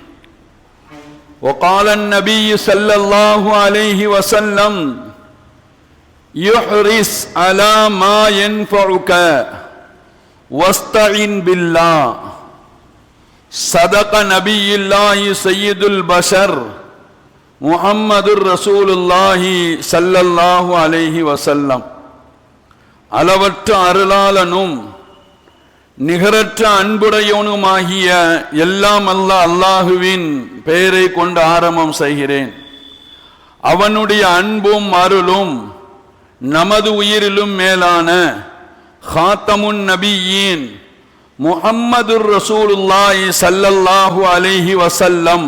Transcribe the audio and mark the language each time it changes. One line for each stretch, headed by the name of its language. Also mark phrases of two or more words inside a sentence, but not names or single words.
Arabic: وقال النبي صلى الله عليه وسلم: يحرص على ما ينفعك واستعن بالله. صدق نبي الله سيد البشر محمد رسول الله صلى الله عليه وسلم.
Tamil: அளவற்ற அருளாளனும் நிகரற்ற அன்புடையவனுமாகிய எல்லாம் அல்லாஹுவின் பெயரை கொண்டு ஆரம்பம் செய்கிறேன். அவனுடைய அன்பும் அருளும் நமது உயிரிலும் மேலான
Arabic: خاتم النبيين محمد رسول الله صلى الله عليه وسلم